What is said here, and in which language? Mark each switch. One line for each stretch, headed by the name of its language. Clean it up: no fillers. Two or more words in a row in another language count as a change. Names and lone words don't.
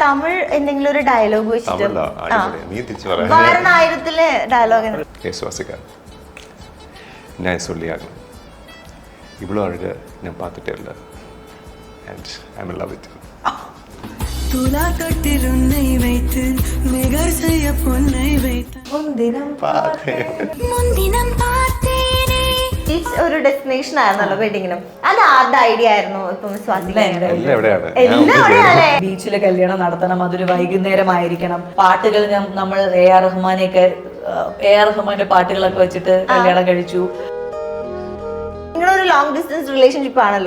Malayalam: തമിഴ് എന്തെങ്കിലും ഒരു ഡയലോഗ് വെച്ചിട്ട് നീ തിരിച്ചു പറയാ വാരണായിരത്തിലെ ഡയലോഗ്
Tamil: ഞാൻ சொல்லியாகணும் இவ்வளோ அழகு நான் பார்த்துட்டே இல்லை
English: and I am in love with
Tamil: துலா தொட்டில் உன்னை வைத்து நிகர் செய்ய பொன்னை வைத்து മുന്തിനം முன்தினம் பார்த்தேனே
Malayalam: ഒരു ഡെസ്റ്റിനേഷൻ ആയിരുന്നല്ലോ വെഡിങ്ങിനും. അത് ആരുടെ ഐഡിയ ആയിരുന്നു? ഇപ്പം എല്ലാം എവിടെയാണ് എവിടെയാണ് ബീച്ചിലെ കല്യാണം നടത്തണം, അതൊരു വൈകുന്നേരമായിരിക്കണം, പാട്ടുകൾ നമ്മൾ AR റഹ്മാന്റെ പാട്ടുകളൊക്കെ വെച്ചിട്ട് കല്യാണം കഴിച്ചു. നിങ്ങളൊരു
English: long distance relationship
Malayalam: ആണല്ലോ